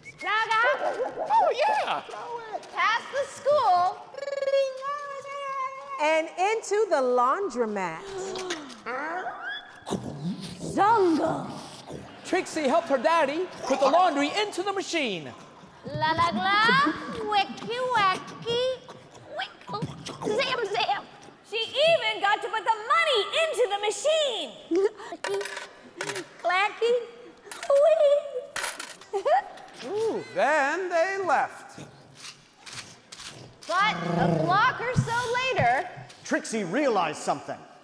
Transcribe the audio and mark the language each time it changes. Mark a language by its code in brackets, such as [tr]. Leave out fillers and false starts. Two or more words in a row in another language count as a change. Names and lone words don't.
[en] Oh, yeah! Past the school. and into the laundromat. Zunga. Trixie helped her daddy put the laundry into the machine. La la la, wicky wacky, wickle, zam zam. She even got to put the money into the machine. Clacky, wee. Ooh, then they left. But a block or so later, Trixie realized something.